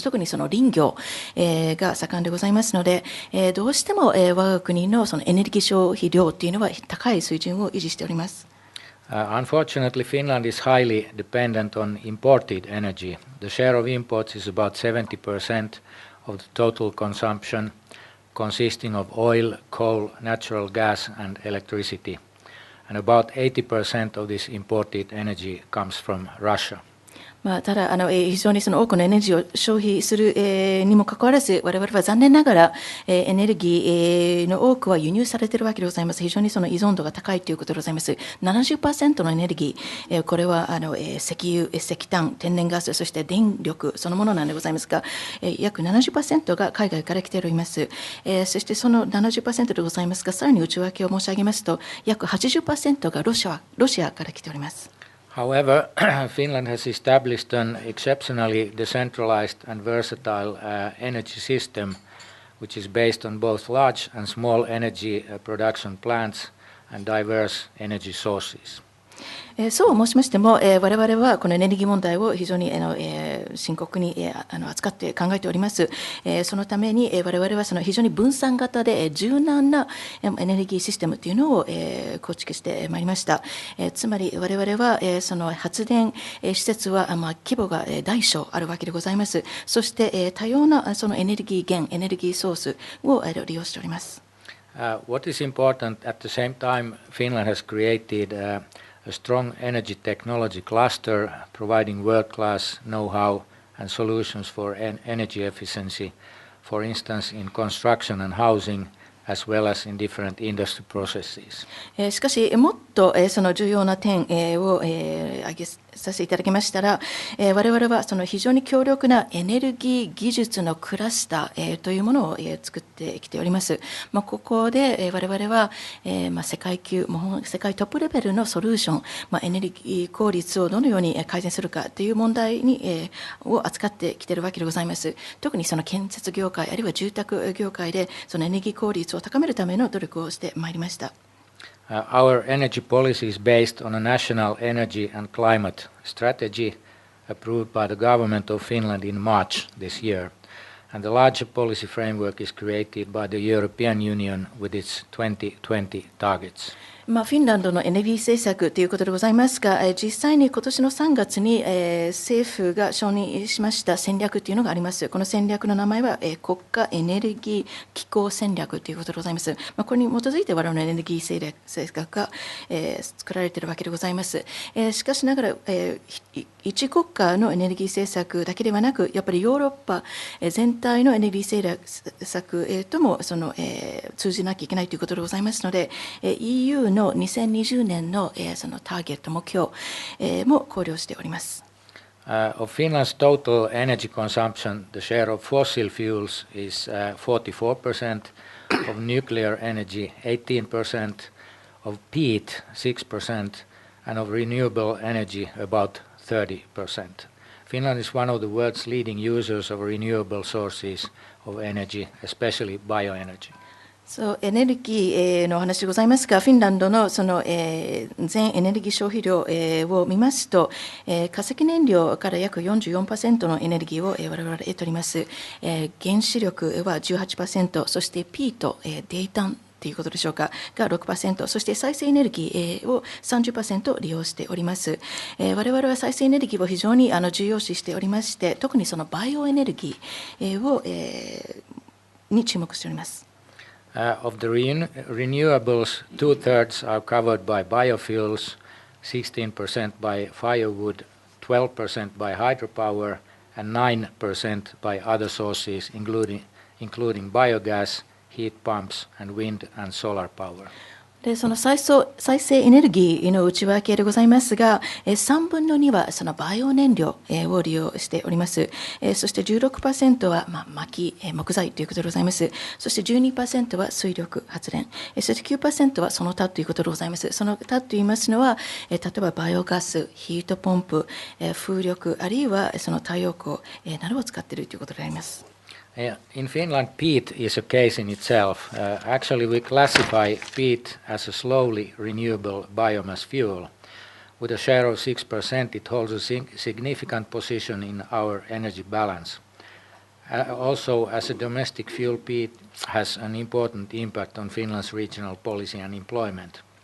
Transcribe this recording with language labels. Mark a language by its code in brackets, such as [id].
[ja] 特にその林業、が盛んでございますので、どうしても、我が国のそのエネルギー消費量というのは高い水準を維持しております。 [en] Unfortunately, Finland is highly dependent on imported energy. The share of imports is about 70% of the total consumption, consisting of oil, coal, natural gas, and electricity. And about 80% of this imported energy comes from Russia. [ja] ただ非常にその多くのエネルギーを消費する、にもかかわらず、我々は残念ながら、エネルギーの多くは輸入されているわけでございます。非常にその依存度が高いということでございます。70% のエネルギー、これは石油、石炭、天然ガス、そして電力そのものなんでございますが、約 70% が海外から来ております。そしてその 70% でございますが、さらに内訳を申し上げますと、約 80% がロシアから来ております。 [en] However, Finland has established an exceptionally decentralized and versatile energy system which is based on both large and small energy production plants and diverse energy sources. [ja] そう申しましても、我々はこのエネルギー問題を非常に深刻に扱って考えております。そのために我々はその非常に分散型で柔軟なエネルギーシステムというのを構築してまいりました。つまり我々はその発電施設は規模が大小あるわけでございます。そして多様なそのエネルギー源、エネルギーソースを利用しております。 [en] What is important at the same time, Finland has created a strong energy technology cluster providing world-class know-how and solutions for energy efficiency, for instance in construction and housing, as well as in different industry processes. [ja] しかし、もっとその重要な点を挙げさせていただきましたら、我々はその非常に強力なエネルギー技術のクラスターというものを作ってきております。ここで我々は世界級、世界トップレベルのソリューション、エネルギー効率をどのように改善するかという問題を扱ってきているわけでございます。特にその建設業界、あるいは住宅業界でそのエネルギー効率を高めるための努力をしてまいりました。 [en] Our energy policy is based on a national energy and climate strategy approved by the government of Finland in March this year, and the larger policy framework is created by the European Union with its 2020 targets. [ja] フィンランドのエネルギー政策ということでございますが、実際に今年の3月に政府が承認しました戦略というのがあります。この戦略の名前は国家エネルギー機構戦略ということでございます。これに基づいて我々のエネルギー政策が作られているわけでございます。しかしながら一国家のエネルギー政策だけではなく、やっぱりヨーロッパ全体のエネルギー政策とも通じなきゃいけないということでございますので、EU の2020年のそのターゲット目標も考慮しております。 [en] Of Finland's total energy consumption, the share of fossil fuels is 44%, of nuclear energy 18%, of peat 6%, and of renewable energy about 30%. Finland is one of the world's leading users of renewable sources of energy, especially bioenergy. [ja] エネルギーのお話でございますが、フィンランドのその全エネルギー消費量を見ますと、化石燃料から約 44% のエネルギーを我々は得ております。原子力は 18%、そしてピート、泥炭ということでしょうかが 6%、そして再生エネルギーを 30% 利用しております。我々は再生エネルギーを非常に重要視しておりまして、特にそのバイオエネルギーに注目しております。 [en] Of the renewables, 2/3 are covered by biofuels, 16% by firewood, 12% by hydropower, and 9% by other sources, including biogas, heat pumps, and wind and solar power. [ja] でその再生エネルギーの内訳でございますが、3分の2はそのバイオ燃料を利用しております。そして 16% は薪、木材ということでございます。そして 12% は水力発電、そして 9% はその他ということでございます。その他といいますのは、例えばバイオガス、ヒートポンプ、風力、あるいはその太陽光などを使っているということであります。 [en] In Finland, peat is a case in itself. Actually, we classify peat as a slowly renewable biomass fuel. With a share of 6%, it holds a significant position in our energy balance. Also, as a domestic fuel, peat has an important impact on Finland's regional policy and employment.